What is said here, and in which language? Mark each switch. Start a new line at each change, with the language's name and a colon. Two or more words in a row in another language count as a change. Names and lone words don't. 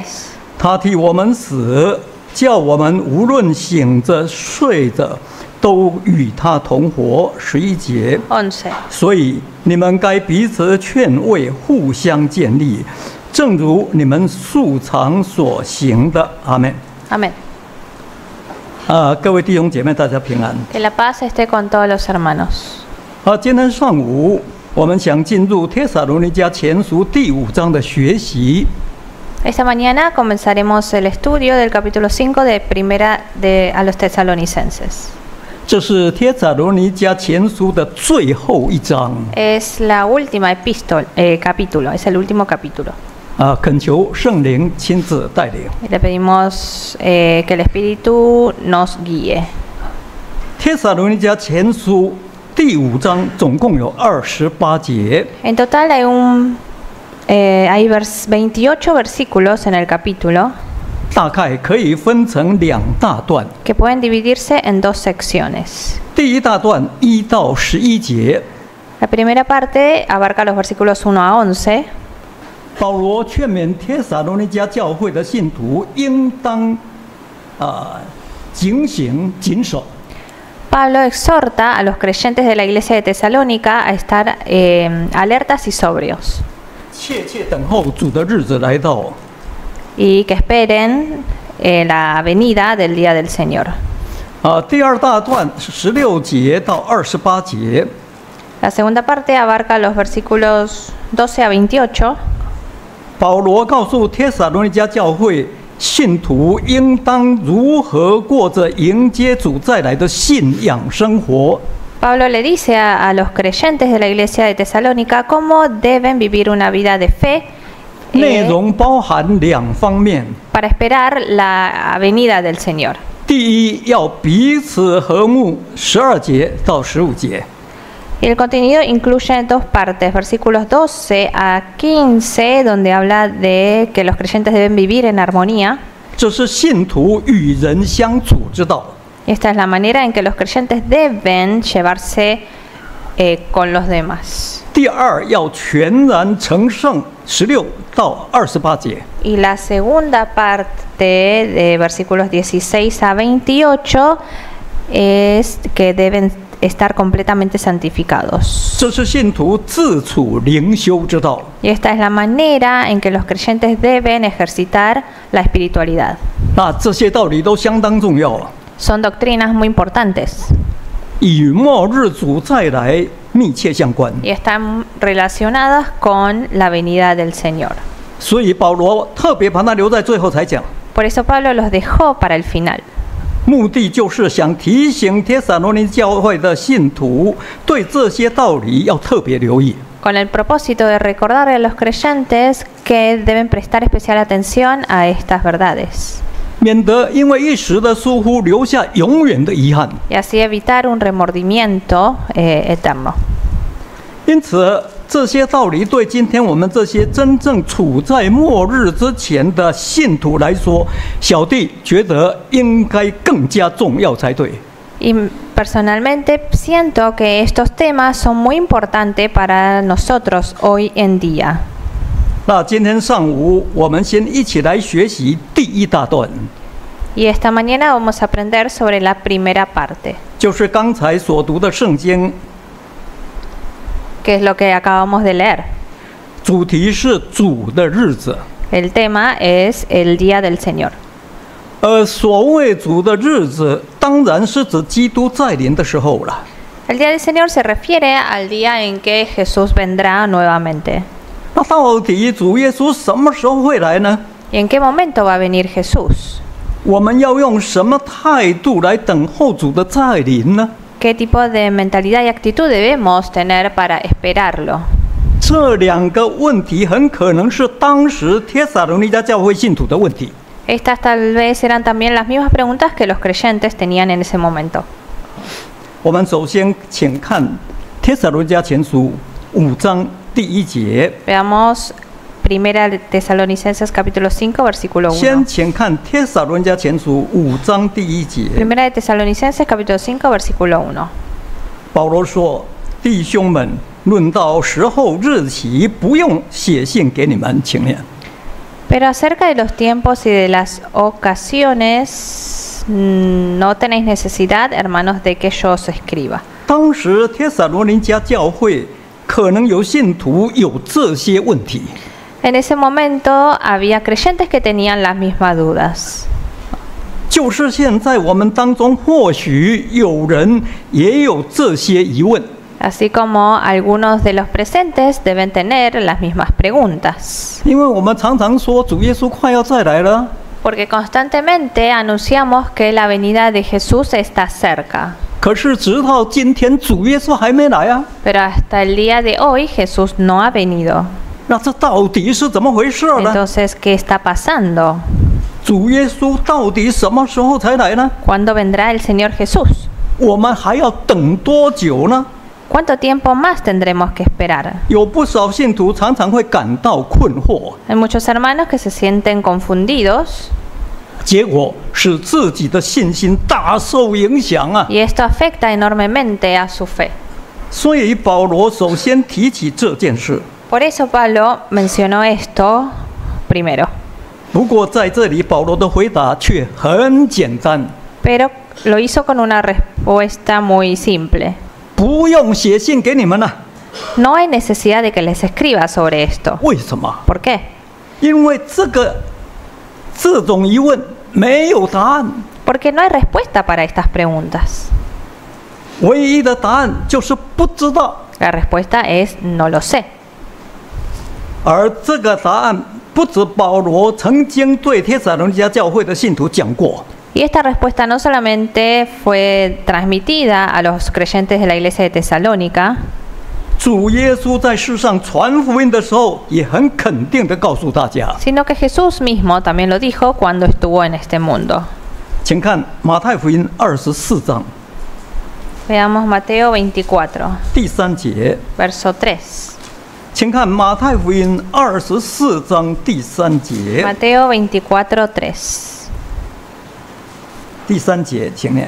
Chinese: 他替我们死，叫我们无论醒着睡着，都与他同活。11节， 11. 所以你们该彼此劝慰，互相建立，正如你们素常所行的。阿们。
Spanish: Amén.
Chinese: 各位弟兄姐妹，大家平安。
Spanish: Que la paz esté con todos los hermanos.
Chinese: 今天上午我们想进入帖撒罗尼迦前书第5章的学习。
Spanish: Esta mañana comenzaremos el estudio del capítulo 5 de a los Tesalonicenses.
Chinese: 这是帖撒罗尼迦前书的最后一章。
Spanish: Es la última capítulo, es el último capítulo.
Chinese: 恳求圣灵亲自带领。
Spanish: Le pedimos que el Espíritu nos guíe.
Chinese: 帖撒罗尼迦前书第5章总共有28节。
Spanish: En total hay 28 versículos en el capítulo
Chinese: 大概可以分成2大段。
Spanish: que pueden dividirse en 2 secciones.
Chinese: 第1大段1到11节，
Spanish: La primera parte abarca los versículos 1 a 11.
Chinese: 保罗劝勉帖撒罗尼迦教会的信徒应当警醒谨守。
Spanish: Pablo exhorta a los creyentes de la iglesia de Tesalónica a estar alertas y sobrios
Chinese: 切切等候主的日子来到。
Spanish: y que esperen la venida del día del Señor.
Chinese: 第2大段16节到28节，
Spanish: La segunda parte abarca los versículos 12 a 28.
Chinese: 保罗告诉帖撒罗尼迦教会信徒应当如何过着迎接主再来的信仰生活。
Spanish: Pablo le dice a los creyentes de la iglesia de Tesalónica cómo deben vivir una vida de fe
Chinese: 内容包含2方面。
Spanish: para esperar la venida del Señor.
Chinese: 第一，要彼此和睦，12节到15节。
Spanish: Y el contenido incluye 2 partes, versículos 12 a 15, donde habla de que los creyentes deben vivir en armonía.
Chinese: 这是信徒与人相处之道。
Spanish: Esta es la manera en que los creyentes deben llevarse con los demás.
Chinese: 第二，要全然成圣，16到28节。
Spanish: Y la segunda parte de versículos 16 a 28 es que deben estar completamente santificados.
Chinese: 这是信徒自处灵修之道。
Spanish: Y esta es la manera en que los creyentes deben ejercitar la espiritualidad.
Chinese: 这些道理都相当重要。
Spanish: Son doctrinas muy importantes.
Chinese: 以末日主再来密切相关。
Spanish: y están relacionadas con la venida del Señor.
Chinese: 所以保罗特别把它留在最后才讲，
Spanish: Por eso Pablo los dejó para el final.
Chinese: 目的就是想提醒帖撒罗尼迦教会的信徒，对这些道理要特别留意。
Spanish: Con el propósito de recordarle a los creyentes que deben prestar especial atención a estas verdades
Chinese: 免得因为一时的疏忽留下永远的遗憾。
Spanish: y así evitar un remordimiento eterno.
Chinese: 因此，这些道理对今天我们这些真正处在末日之前的信徒来说，小弟觉得应该更加重要才对。
Spanish: Y personalmente siento que estos temas son muy importantes para nosotros hoy en día.
Chinese: 那今天上午，我们先一起来学习第一大段，
Spanish: Y esta mañana vamos a aprender sobre la primera parte,
Chinese: 就是刚才所读的圣经，
Spanish: que es lo que acabamos de leer.
Chinese: 主题是主的日子。
Spanish: El tema es el día del Señor.
Chinese: 所谓主的日子，当然是指基督再临的时候了。
Spanish: El día del Señor se refiere al día en que Jesús vendrá nuevamente.
Chinese: 那到底主耶稣什么时候会来呢？
Spanish: ¿Y en qué momento va a venir Jesús?
Chinese: 我们要用什么态度来等候主的再临呢？
Spanish: ¿Qué tipo de mentalidad y actitud debemos tener para esperarlo?
Chinese: 这两个问题很可能是当时帖撒罗尼迦教会信徒的问题。
Spanish: Estas tal vez eran también las mismas preguntas que los creyentes tenían en ese momento.
Chinese: 我们首先请看帖撒罗尼迦前书5章第1节。
Spanish: Veamos 1 Tesalonicenses capítulo 5 versículo
Chinese: 先
Spanish: 1.
Chinese: 请看帖撒罗尼迦前书5章第1节。
Spanish: 1 Tesalonicenses capítulo 5 versículo 1.
Chinese: 保罗说：“弟兄们，论到时候日期，不用写信给你们，请念。”
Spanish: Pero acerca de los tiempos y de las ocasiones, no tenéis necesidad, hermanos, de que yo os escriba.
Chinese: 当时帖撒罗尼迦教会可能有信徒有这些问题，
Spanish: En ese momento había creyentes que tenían las mismas dudas.
Chinese: 就是现在我们当中或许有人也有这些疑问。
Spanish: Así como algunos de los presentes deben tener las mismas preguntas.
Chinese: 因为我们常常说主耶稣快要再来了，
Spanish: Porque constantemente anunciamos que la venida de Jesús está cerca.
Chinese: 可是直到今天主耶稣还没来啊，
Spanish: Pero hasta el día de hoy Jesús no ha venido.
Chinese: 那这到底是怎么回事呢？
Spanish: Entonces, ¿qué está pasando?
Chinese: 主耶稣到底什么时候才来呢？
Spanish: ¿Cuándo vendrá el Señor Jesús?
Chinese: 我们还要等多久呢？
Spanish: ¿Cuánto tiempo más tendremos que esperar?
Chinese: 有不少信徒常常会感到困惑，
Spanish: Hay muchos hermanos que se sienten confundidos
Chinese: 结果使自己的信心大受影响啊！
Spanish: y esto afecta enormemente a su fe.
Chinese: 所以保罗首先提起这件事。
Spanish: Por eso Pablo mencionó esto primero.
Chinese: 不过在这里，保罗的回答却很简单，
Spanish: Pero lo hizo con una respuesta muy simple.
Chinese: 不用写信给你们了。
Spanish: No hay necesidad de que les escriba sobre esto.
Chinese: 为什么？
Spanish: ¿Por qué?
Chinese: 因为这种疑问没有答案，
Spanish: Porque no hay respuesta para estas preguntas.
Chinese: 唯一的答案就是不知道。
Spanish: La respuesta es no lo sé.
Chinese: 而这个答案不止保罗曾经对帖撒罗尼迦教会的信徒讲过，
Spanish: Y esta respuesta no solamente fue transmitida a los creyentes de la iglesia de Tesalónica,
Chinese: 主耶稣在世上传福音的时候，也很肯定地告诉大家。
Spanish: sino que Jesús mismo también lo dijo cuando estuvo en este mundo.
Chinese: 请看马太福音24章
Spanish: Veamos Mateo 24,
Chinese: 第3节。
Spanish: verso 3.
Chinese: 请看马太福音24章第3节。
Spanish: Mateo 24, 3.
Chinese: 第3节，请念。